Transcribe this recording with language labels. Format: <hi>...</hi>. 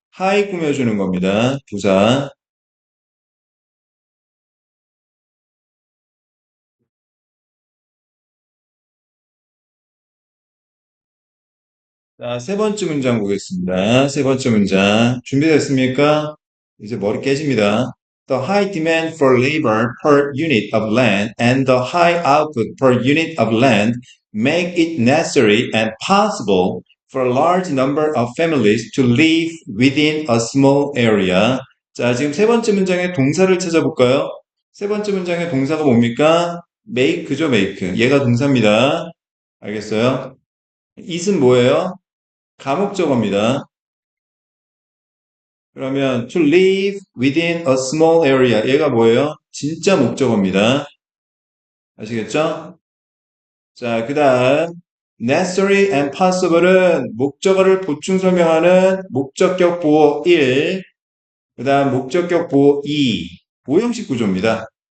<ko>high 꾸며주는 겁니다. 부사. 자, 세 번째 문장 보겠습니다. 세 번째 문장. 준비됐습니까? 이제 머리 깨집니다.</ko> <en>The high demand for labor per unit of land and the high output per unit of land make it necessary and possible for a large number of families to live within a small area.</en> <ko>자, 지금 세 번째 문장의 동사를 찾아볼까요? 세 번째 문장의 동사가 뭡니까? make죠, make. 얘가 동사입니다. 알겠어요? it은 뭐예요? 가목적어입니다. 그러면</ko> <en>to live within a small area.</en> <ko>얘가 뭐예요? 진짜 목적어입니다. 아시겠죠? 자, 그 다음</ko> <en>necessary and possible</en> <ko>은 목적어를 보충 설명하는 목적격 보호 1, 그 다음 목적격 보호 2, 오형식 구조입니다.</ko>